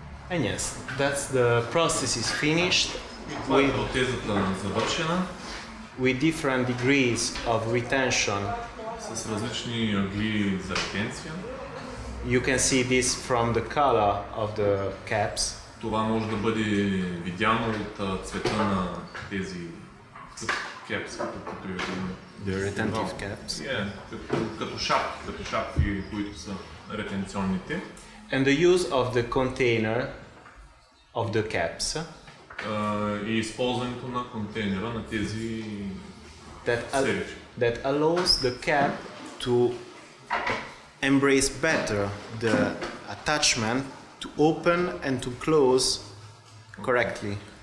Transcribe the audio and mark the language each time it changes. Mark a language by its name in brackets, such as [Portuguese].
[English] And yes, that's the process is finished [Bulgarian] Това е протезата завършена [English] with different degrees of retention. [Bulgarian] с различни ъгли за ретенция. [English] You can see this from the color of the caps. [Bulgarian] Това може да бъде видяно от цвета на тези кепс, като [English] The retentive caps. [Bulgarian] като шапки, които са ретенционните. [English] And the use of the container of the caps [Bulgarian] И използването на контейнера на тези серички. [English] that allows the cap to embrace better the attachment to open and to close correctly.